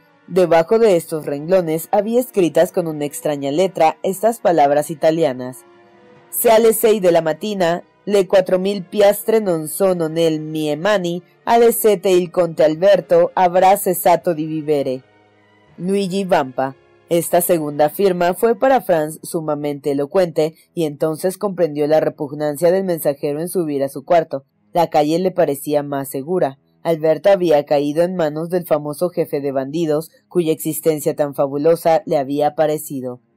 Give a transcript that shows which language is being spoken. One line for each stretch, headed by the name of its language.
Spanish: Debajo de estos renglones había escritas con una extraña letra estas palabras italianas.
Italian: Se alle 6 de la mattina, le 4.000 piastre non sono nel mie mani, alle 7 il conte Alberto avrà cessato di vivere.
Spanish: Luigi Vampa. Esta segunda firma fue para Franz sumamente elocuente, y entonces comprendió la repugnancia del mensajero en subir a su cuarto. La calle le parecía más segura. Alberto había caído en manos del famoso jefe de bandidos, cuya existencia tan fabulosa le había parecido.